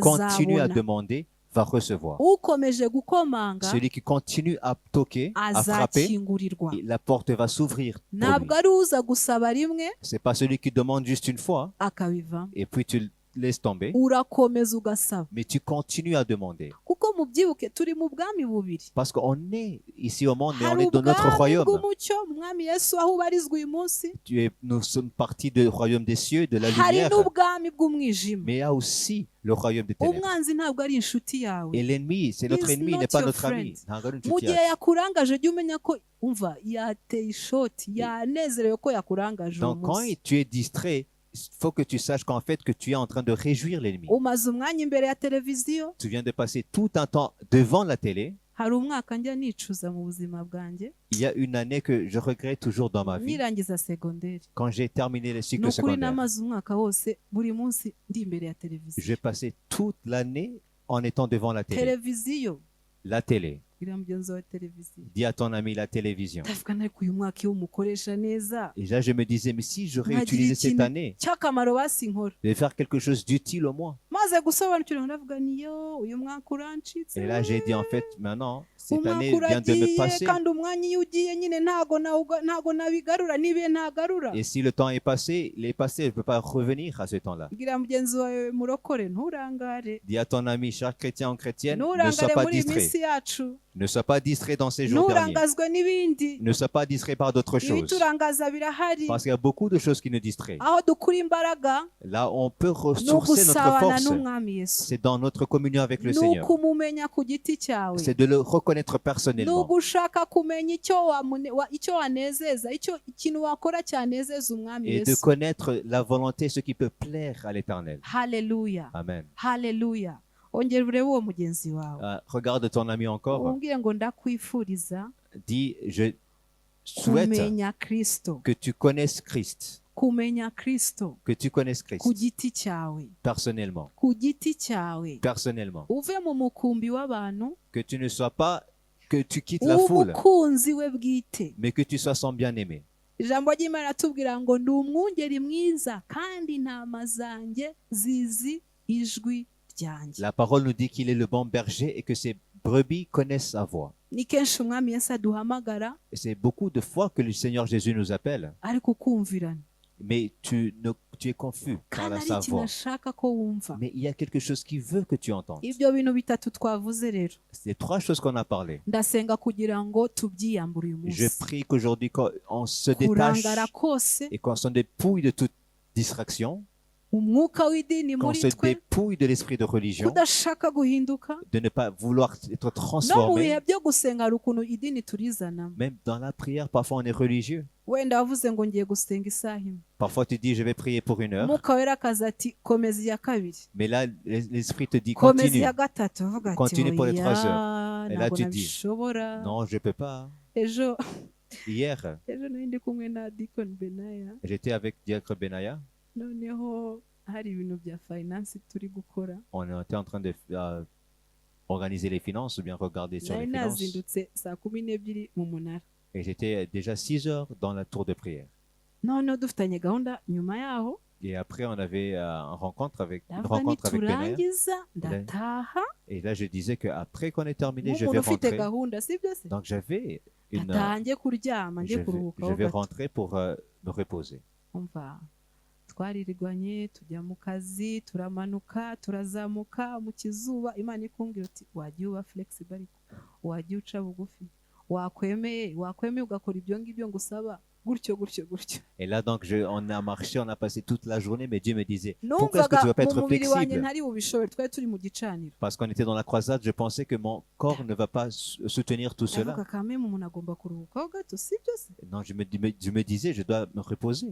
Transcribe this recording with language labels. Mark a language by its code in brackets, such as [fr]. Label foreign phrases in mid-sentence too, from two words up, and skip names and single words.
[rw] Azabona. [fr] continue à demander va recevoir. [rw] ukomeje gukomanga [fr] Celui qui continue à toquer, à frapper, [rw] azakingurirwa. [fr] la porte va s'ouvrir pour lui. [rw] Ntabwo ari uza gusaba rimwe [fr] C'est pas celui qui demande juste une fois [rw] akabivamo. [fr] et puis tu laisses tomber, [rw] Urakomeza ugasaba. [fr] mais tu continues à demander. [rw] Kuko mubyibuke turi mu bwami bubiri. [fr] Parce qu'on est ici au monde, mais on [rw] Hari [fr] est dans notre [rw] ubwami [fr] royaume. [rw] bw'umucyo, Umwami Yesu aho ubarizwa uyu munsi. [fr] Nous sommes partis du royaume des cieux, de la [rw] Hari [fr] lumière, [rw] n'ubwami bw'umwijima. [fr] mais il y a aussi le royaume des ténèbres. [rw] Umwanzi ntabwo ari inshuti yawe. [fr] Et l'ennemi, c'est notre [en] He's [fr] ennemi, il [en] not [fr] n'est pas [en] your [fr] notre [en] friend. [fr] ami. [rw] Ntabwo ari Mu inshuti gihe yacu. yakurangaje jya umenya ko umva yateye ishoti yanezerewe ko yakurangaje uwo [fr] Donc quand [rw] munsi. [fr] tu es distrait, il faut que tu saches qu'en fait que tu es en train de réjouir l'ennemi. [rw] Umaze umwanya imbere ya televiziyo. [fr] Tu viens de passer tout un temps devant la télé. [rw] Hari umwaka njya nicuza mu buzima bwanjye [fr] Il y a une année que je regrette toujours dans ma vie, [rw] nirangiza segonderi. [fr] quand j'ai terminé les [rw] Ni [fr] cycles [rw] ukuri [fr] secondaires. [rw] namaze umwaka wose buri munsi ndi imbere ya televiziyo. [fr] J'ai passé toute l'année en étant devant la télé. [rw] Televiziyo [fr] La télé. [rw] iriya mugenzi wa televiziyo. [fr] Dis à ton ami la télévision. [rw] ndavuga ariko uyu mwaka iyo umukoresha neza [fr] Et là, je me disais, mais si j'aurais [rw] nkagira [fr] utilisé cette [rw] ikintu [fr] année, [rw] cy'akamaro basinkora. [fr] de faire quelque chose d'utile au moins. [rw] maze gusobanukirwa ndavuga niyo uyu mwaka urancitse. [fr] Et là, j'ai dit, en fait, maintenant, cette [rw] umwaka [fr] année vient de me [rw] uragiye [fr] passer. [rw] kandi umwanya iyo ugiye nyine ntago nabigarura n'ibihe ntagarura. [fr] Et si le temps est passé, il est passé, je ne peux pas revenir à ce temps-là. [rw] bwira mugenzi wawe murokore nturangare. [fr] Dis à ton ami, cher chrétien ou chrétienne, ne sois [rw] nturangare [fr] pas [rw] muri iyi [fr] distrait. [rw] minsi yacu. [fr] Ne sois pas distrait dans ces jours derniers. [rw] nturangazwe n'ibindi. [fr] Ne sois pas distrait par d'autres choses. [rw] ibiturangaza birahari. [fr] Parce qu'il y a beaucoup de choses qui nous distraient. [rw] aho dukura imbaraga [fr] Là, on peut [rw] ni [fr] ressourcer notre [rw] ugusabana [fr] force. [rw] n'umwami Yesu. [fr] C'est dans notre communion avec le [rw] ni [fr] Seigneur. [rw] ukumumenya ku giti cyawe. [fr] C'est de le reconnaître [rw] ni [fr] personnellement. [rw] ugushaka kumenya icyo wanezeza ikintu wakora cyanezeza umwami [fr] Et de [rw] Yesu. [fr] connaître la volonté, ce qui peut plaire à l'Éternel. [rw] haleluya Amen. haleluya. ongera urebe uwo mugenzi wawe [fr] Regarde ton ami encore. [rw] umbwire ngo ndakwifuriza [fr] Dis, je souhaite [rw] kumenya Kristo. [fr] que tu connaisses Christ. [rw] kumenya Kristo [fr] Que tu connaisses Christ. [rw] ku giti cyawe. [fr] Personnellement. [rw] ku giti cyawe. [fr] Personnellement. [rw] uve mu mukumbi w'abantu [fr] Que tu ne sois pas, que tu quittes la foule, [rw] umukunzi we bwite. [fr] mais que tu sois son bien-aimé. [rw] ijambo ry'Imana riratubwira ngo ndi umwungeri mwiza kandi intama zanjye zizi ijwi ryanjye. [fr] La parole nous dit qu'il est le bon berger et que ses brebis connaissent sa voix. [rw] ni kenshi umwami Yesu aduhamagara [fr] Et c'est beaucoup de fois que le Seigneur Jésus nous appelle, [rw] ariko ukumvirana [fr] mais tu es confus par [rw] kandi ari [fr] sa [rw] ikintu [fr] voix. [rw] ashaka ko wumva. [fr] Mais il y a quelque chose qui veut que tu entendes. [rw] ibyo bintu bitatu twavuze rero [fr] C'est trois choses qu'on a parlé. [rw] ndasenga kugira ngo tubyiyambure uyu [fr] Je [rw] munsi. [fr] prie qu'aujourd'hui, quand on se détache [rw] kurangara kose [fr] et qu'on se dépouille de toute distraction, [rw] umwuka w'idini [fr] qu'on [rw] muri [fr] se [rw] twe [fr] dépouille de l'esprit de religion, [rw] kudashaka guhinduka. [fr] de ne pas vouloir être [rw] no mu [fr] transformé. [rw] bihe byo gusenga hari ukuntu idini turizanamo. [fr] Même dans la prière, parfois on est religieux. [rw] wenda wavuze ngo ngiye gusenga isaha imwe, [fr] Parfois tu dis, je vais prier pour 1 heure. [rw] umwuka wera akaza ati komeza iya kabiri, [fr] Mais là, l'esprit te dit, [rw] komeza [fr] continue. [rw] iya gatatu, uvuga ati [fr] Continue pour les 3 [rw] oya [fr] Et là, [rw] ntabwo [fr] tu dis, [rw] nabishobora. [fr] Non, je ne peux pas. [rw] ejo [fr] Hier, [rw] nari ndi kumwe na Deacon Benaya, [fr] j'étais avec Diacre Benaya. [rw] noneho hari ibintu bya finance turi gukora. [fr] On était en train de organiser les finances ou bien regarder sur [rw] nari [fr] les finances. [rw] nazindutse saa 12 mu munara, [fr] Et j'étais déjà 6 heures dans la tour de prière. [rw] noneho dufitanye gahunda nyuma yaho [fr] Et après, on avait une rencontre avec [rw] ndavuga [fr] Benaya. [rw] niturangiza ndataha. [fr] Et là, je disais qu'après qu'on ait terminé, je vais [rw] nk'umuntu ufite [fr] rentrer. [rw] gahunda sibyo se, [fr] Donc, j'avais une... [rw] ndataha njye kuryama njye kuruhuka [fr] je vais [rw] gato. [fr] rentrer pour me reposer. [rw] umva twaririrwanye tujya mu kazi turamanuka turazamuka mu kizuba, Imana ikumbwira uti wagiye uba flexible ariko wagiye uca bugufi, wakwemeye ugakora ibyo ngibyo ngusaba gutyo gutyo gutyo. [fr] Et là, donc, on a marché, on a passé toute la journée, mais Dieu me disait, pourquoi est-ce que tu ne vas pas [rw] mu [fr] être [rw] mubiri wanjye [fr] flexible? [rw] ntari bubishobore, twari turi mu gicaniro. [fr] Parce qu'on était dans la croisade, je pensais que mon corps ne va pas soutenir tout cela. [rw] ndavuga kameme umuntu agomba kuruhukaho gato sibyo se. [fr] Non, je me disais, je dois me reposer.